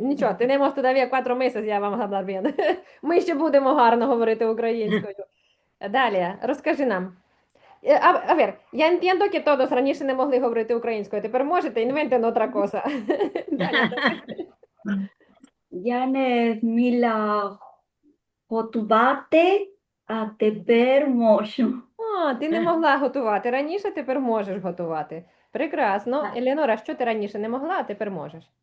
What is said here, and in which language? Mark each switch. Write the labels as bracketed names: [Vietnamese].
[Ukrainian] Нічого, [Spanish] tenemos todavía 4 meses, [Ukrainian] я вам [Spanish] hablar bien. [Ukrainian] Ми ще будемо гарно говорити українською. Далі, розкажи нам. [Spanish] A ver, ya entiendo que todos [Ukrainian] раніше не могли говорити українською, тепер можете, [Spanish] inventen otra cosa. [Ukrainian] Далі, Я не вміла готувати, а тепер можу. О, ти не могла готувати раніше, тепер можеш готувати. Прекрасно. Так. Елеонора, що ти раніше не могла, а тепер можеш?